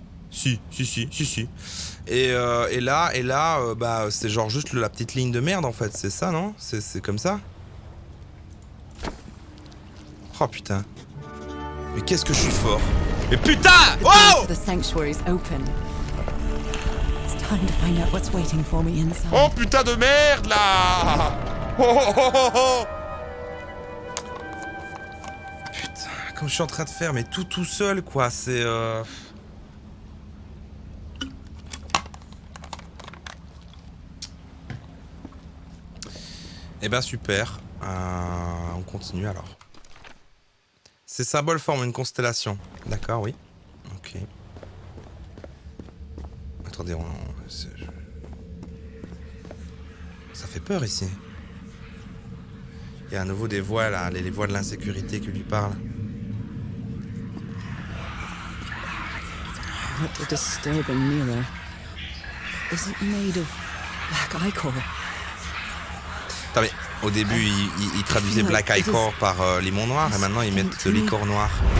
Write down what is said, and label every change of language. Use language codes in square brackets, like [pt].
[fr] Si, si, si, si, si. Et là, bah, c'est genre juste la petite ligne de merde, en fait. C'est ça, non? C'est comme ça? Oh, putain. Mais qu'est-ce que je suis fort. Mais putain! Oh! [en] The sanctuary's open. It's time to find out what's waiting for me inside. [fr] Oh, putain de merde, là! Oh, oh, oh, oh, oh! Putain, comme je suis en train de faire, mais tout seul, quoi. C'est... Eh ben super, on continue alors. Ces symboles forment une constellation. D'accord, oui. Ok. Attendez, ça fait peur ici. Il y a à nouveau des voix là, les voix de l'insécurité qui lui parlent. [en] What a disturbing mirror. Is it made of black ichor? [fr] Attends, mais au début, ils traduisaient Black Ichor par limon noir et maintenant ils mettent de l'ichor noir.